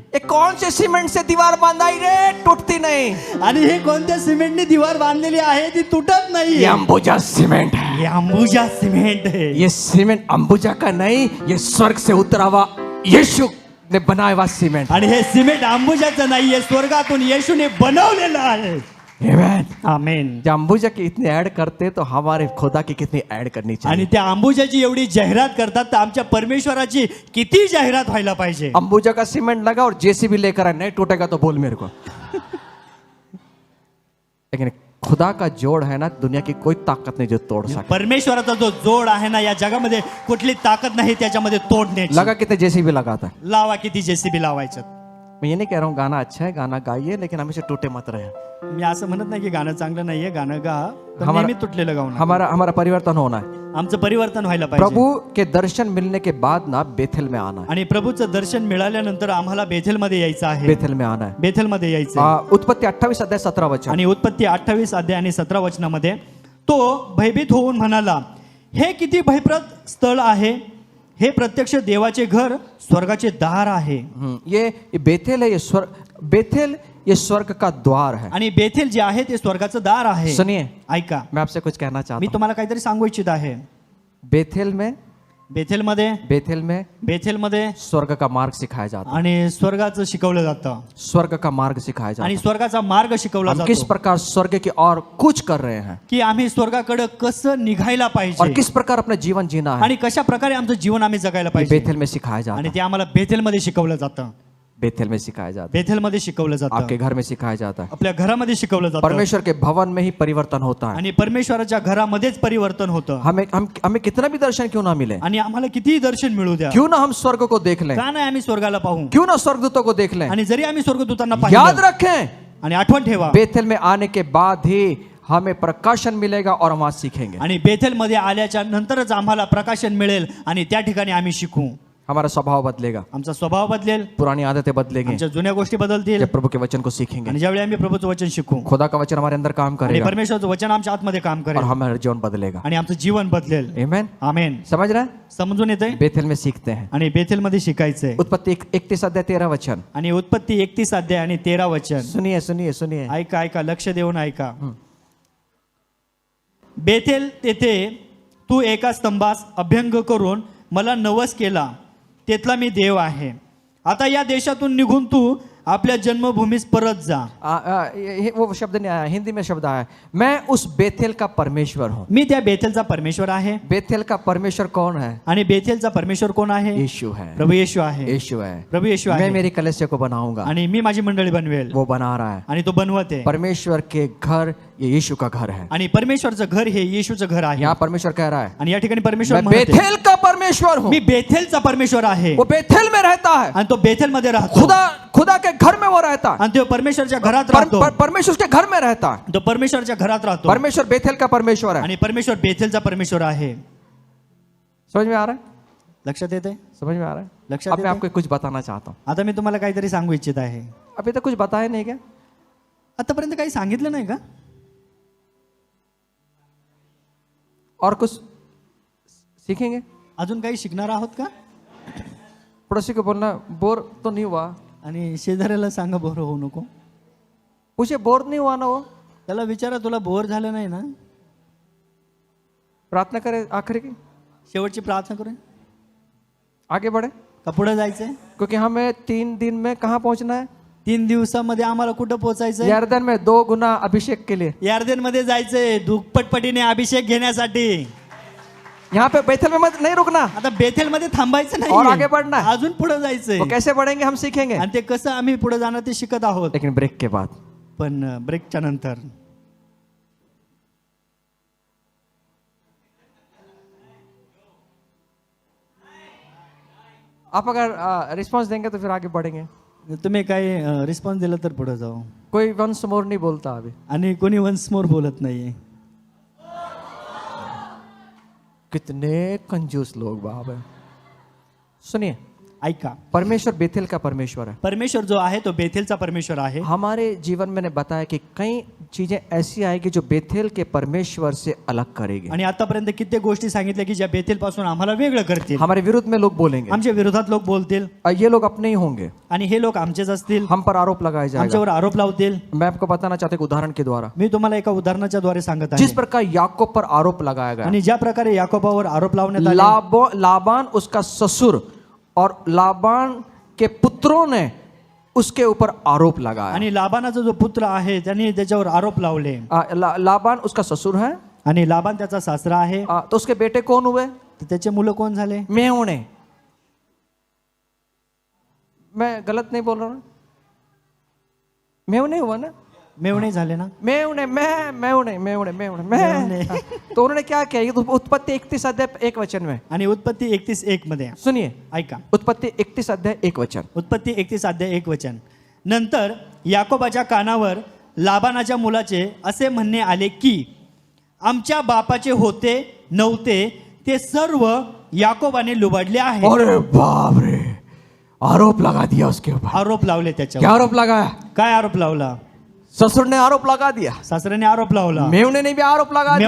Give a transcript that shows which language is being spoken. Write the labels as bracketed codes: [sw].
[hi] ये कौन से सीमेंट से दीवार बांधाई रे, टूटती नहीं. [mr] आणि हे कोणत्या सिमेंटने दीवार बांधलेली आहे ती तुटत नाही. [hi] ये अंबुजा सीमेंट है. [mr] हे अंबुजा सिमेंट आहे. [hi] ये सीमेंट अंबुजा का नहीं, ये स्वर्ग से उतरा हुआ यीशु ने बनाया हुआ सीमेंट. [mr] आणि हे सिमेंट अंबुजाचं नाहीये, स्वर्गातून येशूने बनवलेलं आहे. [hi] आमेन. [mr] आमेन. [hi] जब अंबुजा की इतनी ऐड करते तो हमारे खुदा की कितनी ऐड करनी [mr] आणि [hi] चाहिए. [mr] त्या अंबुजाची एवढी जाहिरात करतात तर आमच्या परमेश्वराची किती जाहिरात व्हायला पाहिजे. [hi] अंबुजा का सीमेंट लगा और जेसीबी लेकर आए, नहीं टूटेगा तो बोल मेरे को. लेकिन खुदा का जोड़ है ना, दुनिया की कोई ताकत नहीं जो तोड़ सके. [mr] परमेश्वराचा जो जोड आहे ना, या जगामध्ये कुठली ताकद नाही त्याच्यामध्ये तोडण्याची. [hi] लगा कितने जेसीबी लगाता है. [mr] लावा किती जेसीबी लावायचं. [hi] मैं ये नहीं कह रहा हूँ गाना अच्छा है, गाना गाइए, लेकिन हमेशा टूटे मत रहे. [mr] मी असं म्हणत नाही की गाणं चांगलं नाहीये, गाणं गा, पण [hi] हमारा- [mr] नेहमी तुटलेलं गाऊ नका. [hi] हमारा परिवर्तन होना है. [mr] आमचं परिवर्तन व्हायला पाहिजे. [hi] प्रभु के दर्शन मिलने के बाद ना बेथेल में आना है. [mr] आणि प्रभूचं दर्शन मिळाल्यानंतर आम्हाला बेथेलमध्ये यायचं आहे. [hi] बेथेल में आना है. [mr] बेथेलमध्ये यायचं आहे. [hi] उत्पत्ति 28 अध्याय 17 वचन. [mr] आणि उत्पत्ती 28 अध्याय आणि 17 वचनामध्ये तो भयभीत होऊन म्हणाला, हे किती भयप्रद स्थळ आहे, हे प्रत्यक्ष देवाचे घर, स्वर्गाचे दार आहे. [hi] ये बेथेल है, ये बेथेल ये स्वर्ग का द्वार है. [mr] आणि बेथेल जे आहे ते स्वर्गाचं दार आहे. [hi] सुनिए, [mr] ऐका, [hi] मैं आपसे कुछ कहना चाहता [mr] मी [hi] हूँ. [mr] तुम्हाला काहीतरी सांगू इच्छित आहे. [hi] बेथेल में [mr] बेथेलमध्ये [hi] स्वर्ग का मार्ग सिखाया जाता है, [mr] आणि स्वर्गाचं शिकवलं जातं [hi] स्वर्ग का मार्ग सिखाया जाता [mr] आणि [hi] है। [mr] स्वर्गाचा मार्ग शिकवला [hi] हम किस [mr] जातो [hi] प्रकार स्वर्ग की ओर कूच कर रहे हैं [mr] की आम्ही स्वर्गाकडे कसं निघायला [hi] और [mr] पाहिजे [hi] किस प्रकार अपना जीवन जीना है, [mr] आणि कशा प्रकारे आमचं जीवन आम्ही जगायला [hi] ये [mr] पाहिजे [hi] बेथेल में सिखाया जाता [mr] आणि [hi] है, [mr] ते आम्हाला बेथेलमध्ये शिकवलं जातं [hi] बेथेल में सिखाया जाता है, [mr] बेथेलमध्ये शिकवलं जातं [hi] आपके घर में सिखाया जाता है। [mr] आपल्या घरामध्ये शिकवलं जातं [hi] परमेश्वर के भवन में ही परिवर्तन होता है। [mr] आणि परमेश्वराच्या घरामध्येच परिवर्तन होतं [hi] हमें कितना भी दर्शन क्यों ना मिले, [mr] आणि आम्हाला कितीही दर्शन मिळू द्या [hi] क्यों ना हम स्वर्ग को देख लें, [mr] का नाही आम्ही स्वर्गाला पाहू [hi] क्यों ना स्वर्गदूतों को देख लें, [mr] आणि जरी आम्ही स्वर्गदूतांना [hi] याद [mr] पाहिलं [hi] रखें [mr] आणि आठवण ठेवा [hi] बेथेल में आने के बाद ही हमें प्रकाशन मिलेगा और हम वहां सीखेंगे। [mr] आणि बेथेलमध्ये आल्याच्या नंतरच आम्हाला प्रकाशन मिळेल आणि त्या ठिकाणी आम्ही शिकू [hi] हमारा स्वभाव बदलेगा, [mr] आमचा स्वभाव बदलेल [hi] पुरानी आदतें बदलेंगी, [mr] आमच्या जुन्या गोष्टी बदलतील [hi] जब प्रभु के वचन को सीखेंगे [mr] आणि ज्यावेळी आम्ही प्रभूचं वचन शिकू [hi] खुदा का वचन हमारे अंदर काम [mr] आणि [hi] करेगा [mr] परमेश्वराचं वचन आमच्या आतमध्ये काम [hi] और [mr] करेल [hi] हमारा जीवन बदलेगा। [mr] आणि आमचं जीवन बदलेल [hi] आमेन, [mr] आमेन [hi] समझ रहे हैं? [mr] समजून येतंय [hi] बेथेल में सीखते हैं। [mr] आणि बेथेलमध्ये शिकायचंय [hi] उत्पत्ति 31 अध्याय 13 वचन, [mr] आणि उत्पत्ती 31 अध्याय आणि 13 वचन [hi] सुनिए सुनिए सुनिए। [mr] ऐका ऐका लक्ष देऊन ऐका बेथेल तेथे तू एका स्तंभास अभ्यंग करून मला नवस केला, तेथला मी देव आहे। आता या देशातून निघून तू आपल्या जन्मभूमीस परत जा। [hi] वो शब्द नहीं आया, हिंदी में शब्द आया, मैं उस बेथेल का परमेश्वर हूँ। [mr] मी त्या बेथेलचा परमेश्वर आहे [hi] बेथेल का परमेश्वर कौन है? [mr] आणि बेथेलचा परमेश्वर कोण आहे? [hi] यीशु है, [mr] प्रभू येशू आहे [hi] यीशु है। [mr] प्रभू येशू [hi] मैं [mr] आहे [hi] मेरी कलीसिया को बनाऊंगा, [mr] आणि मी माझी मंडळी बनवेल [hi] वो बना रहा है। [mr] आणि तो बनवत आहे [hi] परमेश्वर के घर ये यीशु का घर है। [mr] आणि परमेश्वरचं घर हे येशूचं घर आहे [hi] यहाँ परमेश्वर कह रहा है [mr] आणि या ठिकाणी परमेश्वर [hi] मैं [mr] म्हणते, [hi] बेथेल का परमेश्वर हूँ। [mr] मी बेथेलचा परमेश्वर आहे [hi] वो बेथेल में रहता है, [mr] आणि तो बेथेलमध्ये राहतो [hi] खुदा के घर में वो रहता है, [mr] आणि तो परमेश्वरच्या घरात राहतो [hi] परमेश्वर के घर में रहता है। [mr] तो परमेश्वरच्या घरात राहतो [hi] परमेश्वर बेथेल का परमेश्वर है। [mr] आणि परमेश्वर बेथेलचा परमेश्वर आहे। [hi] समझ में आ रहा है? [mr] लक्षात येते [hi] समझ में आ रहा है? [mr] लक्षात [hi] अब मैं [mr] येते? [hi] आपको कुछ बताना चाहता हूँ। [mr] आता मी तुम्हाला काहीतरी सांगू इच्छित आहे। [hi] अभी तक कुछ बताया नहीं क्या? [mr] आतापर्यंत काही सांगितलं नाही का? [hi] और कुछ सीखेंगे? [mr] अजून काही शिकणार आहोत का? [hi] पड़ोसी को बोलना बोर तो नहीं हुआ, [mr] आणि शेजाऱ्याला सांगा बोर होऊ नको। [hi] पूछे बोर नहीं हुआ ना वो? [mr] त्याला विचारा तुला बोर झालं नाही ना? [hi] प्रार्थना करे आखिरी की, [mr] शेवटची प्रार्थना करूया [hi] आगे बढ़े, [mr] का पुढे जायचंय? [hi] क्योंकि हमें 3 दिन में कहाँ पहुंचना है? [mr] 3 दिवसामध्ये आम्हाला कुठं पोहोचायचंय? [hi] यरदन में 2 गुना अभिषेक के लिए। [mr] यार्देन मध्ये जायचंय दुप्पटपटीने अभिषेक घेण्यासाठी। [hi] यहाँ पे बेथेल में मत नहीं रुकना, [mr] आता बेथेल मध्ये थांबायचं [hi] और आगे [mr] नाही, [hi] बढ़ना है। [mr] अजून पुढे जायचंय [hi] वो कैसे बढ़ेंगे हम सीखेंगे, [mr] आणि ते कसं आम्ही पुढे जाणार ते शिकत आहोत। [hi] लेकिन ब्रेक के बाद। [mr] पण ब्रेकच्या नंतर [hi] आप अगर रिस्पांस देंगे तो फिर आगे बढ़ेंगे। [mr] तुम्ही काही रिस्पॉन्स दिला तर पुढे जाऊ। [hi] कोई वंस मोर नहीं बोलता अभी, [mr] आणि कोणी वन्स मोर बोलत नाहीये। [hi] कितने कंजूस लोग बाप है। सुनिए, [mr] ऐका [hi] परमेश्वर बेथेल का परमेश्वर है। [mr] परमेश्वर जो आहे तो बेथेलचा परमेश्वर आहे। [hi] हमारे जीवन में ने बताया कि कई चीजें ऐसी आएगी जो बेथेल के परमेश्वर से अलग करेगी। [mr] आणि आतापर्यंत कित्येक गोष्टी सांगितल्या की ज्या बेथेल पासून आम्हाला वेगळं करतील। [hi] हमारे विरुद्ध में लोग बोलेंगे, [mr] आमच्या विरोधात लोक बोलतील [hi] ये लोग अपने ही होंगे, [mr] आणि हे लोक आमचेच असतील, [hi] हम पर आरोप लगाया जाएगा। [mr] आमच्यावर आरोप लावतील। [hi] मैं आपको बताना चाहता हूं एक उदाहरण के द्वारा, [mr] मी तुम्हाला एका उदाहरणाच्या द्वारे सांगत [hi] जिस [mr] आहे। [hi] प्रकार याकूब पर आरोप लगाया गया, [mr] आणि ज्या प्रकारे याकोबावर आरोप लावण्यात आले, [hi] लाबान उसका ससुर और लाबान के पुत्रों ने उसके ऊपर आरोप लगाया। [mr] आणि लाबानाचा जो पुत्र आहे त्यांनी त्याच्यावर आरोप लावले। [hi] लाबान उसका ससुर है, [mr] आणि लाबान त्याचा सासरा आहे। [hi] तो उसके बेटे कौन हुए? [mr] तर त्याचे मुलं कोण झाले? मेहुणे। [hi] मैं गलत नहीं बोल रहा हूं? मेहुणे हुआ ना? [mr] मेवणे झाले ना? [hi] मेहुणे तो उन्होंने क्या किया? ये तो उत्पत्ति 31 अध्याय 1 वचन में। [mr] आणि उत्पत्ती 31:1 मध्ये [hi] सुनिए, [mr] ऐका [hi] उत्पत्ति 31 अध्याय 1 वचन। [mr] उत्पत्ती 31 अध्याय 1 वचन। नंतर याकोबाच्या कानावर लाबानाच्या मुलाचे असे म्हणणे आले की आमच्या बापाचे होते नव्हते ते सर्व याकोबाने लुबाडले आहे। [hi] अरे बाप रे, आरोप लगा दिया उसके ऊपर। [mr] आरोप लावले [hi] क्या [mr] त्याच्यावर। [hi] आरोप लगाया? [mr] काय आरोप लावला? [hi] ससुर ने आरोप लगा दिया, [mr] सासऱ्याने आरोप लावला, [hi] मेहुणे ने भी आरोप लगा दिया,